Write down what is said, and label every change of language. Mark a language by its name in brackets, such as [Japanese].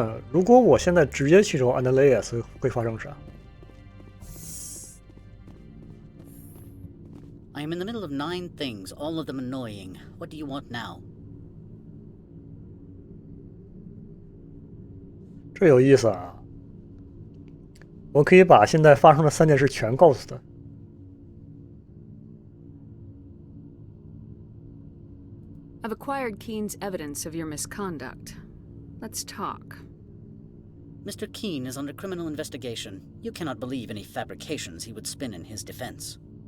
[Chinese] 如果我现在直接去找 Analysis 会发生啥？ [English] I am in the middle of 9 things, all of them annoying. What do you want now? [Chinese] 这有意思啊！我可以把现在发生的3件事全告诉他。 [English] I've acquired Keen's evidence of your misconduct. Let's talk. Mr. Keen is under criminal investigation. You cannot believe any fabrications he would spin in his defense.